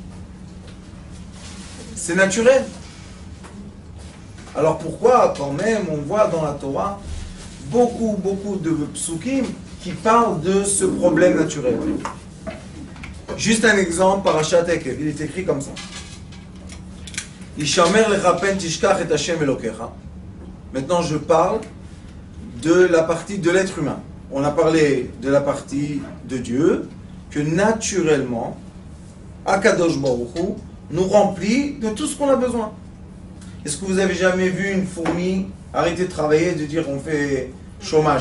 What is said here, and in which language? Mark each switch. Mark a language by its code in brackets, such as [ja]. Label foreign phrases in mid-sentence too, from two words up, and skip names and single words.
[fr] C'est naturel. Alors pourquoi quand même on voit dans la Torah beaucoup de psukim qui parlent de ce problème naturel? Juste un exemple, Parashat Ekev, il est écrit comme ça. [he] השמר לך פן תשכח את ה' אלהיך. [fr] Maintenant je parle de la partie de l'être humain. On a parlé de la partie de Dieu, que naturellement, [he] הקדוש ברוך הוא [fr] nous remplit de tout ce qu'on a besoin. Est-ce que vous avez jamais vu une fourmi arrêter de travailler, de dire on fait chômage?